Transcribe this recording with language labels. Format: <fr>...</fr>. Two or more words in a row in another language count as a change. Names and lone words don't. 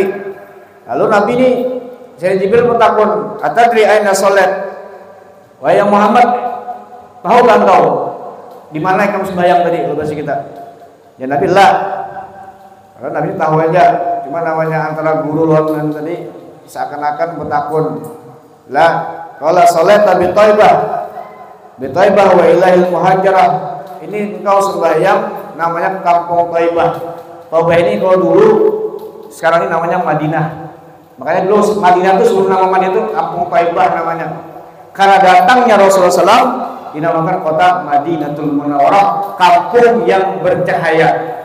<id>Lalu Nabi ini Sayyidina Jibril bertakun,</id> <ar>"أتدري أين صليت?"</ar> <id>Wahai Muhammad, tahu kan kau di mana kamu sembahyang tadi? Bahasa kita. Ya Nabi lah. Karena Nabi tahu aja, cuma namanya antara guru lawan tadi seakan-akan bertakun. Lah,</id> <ar>قال صليت بطيبة. بطيبة وإليها المهاجرة.</ar> <id>Ini engkau sembahyang namanya kampung Thaibah. Thaibah ini kalau dulu sekarang ini namanya Madinah. Makanya dulu Madinah itu sebelum nama Madinah itu kampung Thaibah namanya. Karena datangnya Rasulullah SAW dinamakan kota Madinatul Munawwarah, kampung yang bercahaya.</id>